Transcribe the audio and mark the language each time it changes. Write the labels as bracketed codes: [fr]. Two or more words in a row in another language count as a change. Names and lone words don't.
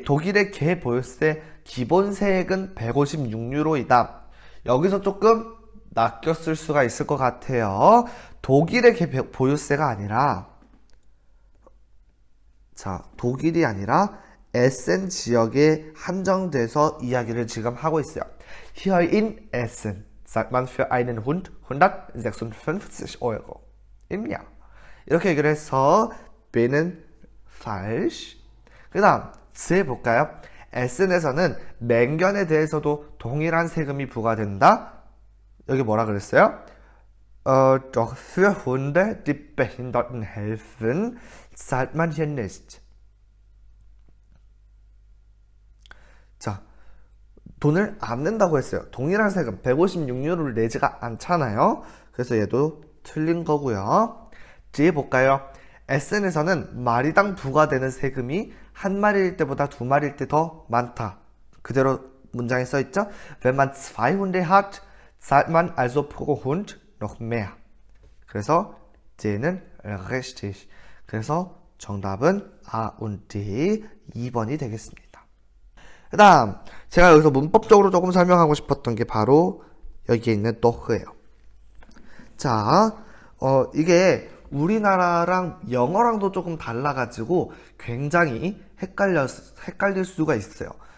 [ko] 독일의 개 보유세 기본 세액은 156유로이다. 여기서 조금 낚였을 수가 있을 것 같아요. 독일의 개 보유세가 아니라, 자, 독일이 아니라 에센 지역에 한정돼서 이야기를 지금 하고 있어요. [de] Hier in Essen zahlt man für einen Hund 156 Euro im Jahr. [ko] 이렇게 얘기를 해서 B는 falsch. 그 다음 C 볼까요? 에센에서는 맹견에 대해서도 동일한 세금이 부과된다. 여기 뭐라 그랬어요? [de] Doch für Hunde, die Behinderten helfen, zahlt man hier nicht. [ko] 자, 돈을 안 낸다고 했어요. 동일한 세금 156유로를 내지가 않잖아요. 그래서 얘도 틀린 거고요. 뒤에 볼까요? 에센에서는 마리당 부과되는 세금이 한 마리일 때보다 2마리일 때 더 많다. 그대로 문장에 써있죠? [de] Wenn man 2 Hunde hat, zahlt man also pro Hund noch mehr. [ko] 그래서 D는 richtig. 그래서 정답은 A und D 2번이 되겠습니다. 그 다음 제가 여기서 문법적으로 조금 설명하고 싶었던 게 바로 여기에 있는 doch예요. 자, 이게 우리나라랑 영어랑도 조금 달라가지고 굉장히 헷갈릴 수가 있어요.